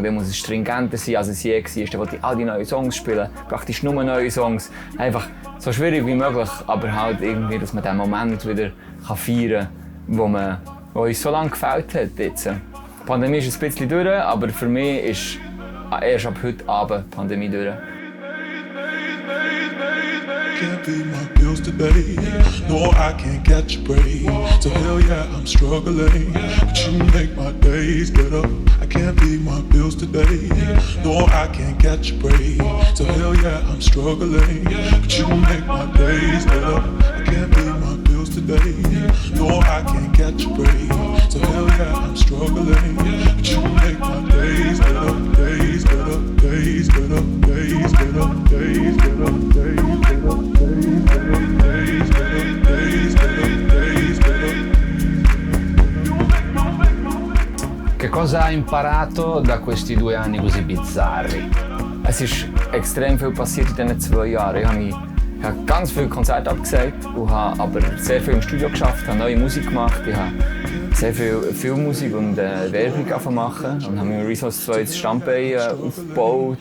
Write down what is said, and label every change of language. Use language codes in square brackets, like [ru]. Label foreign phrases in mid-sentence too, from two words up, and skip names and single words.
[de] Dann muss es stringenter sein, als es je war. Dann wollte ich all die neuen Songs spielen, praktisch nur neue Songs. Einfach so schwierig wie möglich, aber halt irgendwie, dass man den Moment wieder feiern kann, der uns so lange gefällt hat. Jetzt. Die Pandemie ist ein bisschen durch, aber für mich ist erst ab heute Abend die Pandemie durch. [en] Can't pay my bills today. No, I can't catch a break. So hell yeah, I'm struggling. But you make my days better. I can't pay my bills today. No, I can't catch a break. So hell yeah, I'm struggling. But you make my days better. I can't pay my bills today. No, I can't catch a break. So hell yeah, I'm struggling. But you make my days better. Days better. Days better. Days better. Days better. Days better. [it] Che cosa hai imparato da questi 2 anni così bizzarri? [de] Es ist extrem viel passiert in diesen 2 Jahren. Ich habe ganz viele Konzerte abgesagt und habe aber sehr viel im Studio geschafft, habe neue Musik gemacht. Ich habe sehr viel Filmmusik und Werbung machen und habe mit Resource 2 das Standbein aufgebaut.